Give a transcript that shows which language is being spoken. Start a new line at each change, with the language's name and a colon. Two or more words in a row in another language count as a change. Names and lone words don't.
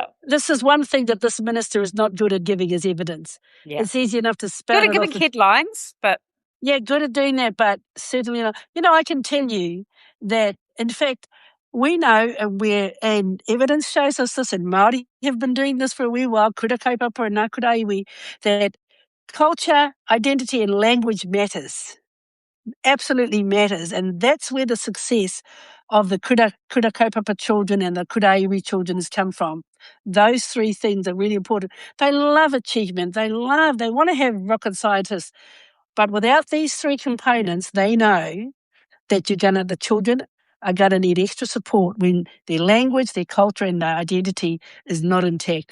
English: This is one thing that this minister is not good at giving as evidence. Yeah. It's easy enough to spout good at giving headlines, but... Yeah, good at doing that, but certainly not. I can tell you that, in fact, we know and evidence shows us this, and Māori have been doing this for a wee while,
Māori: kura kaupapa and ngā kura iwi,
English: that culture, identity and language matters. absolutely matters. And that's where the success of the
Māori: Kura Kaupapa
English: children and the Kura children has come from. Those three things are really important. They love achievement. They want to have rocket scientists. But without these three components, they know that the children are going to need extra support when their language, their culture and their identity is not intact.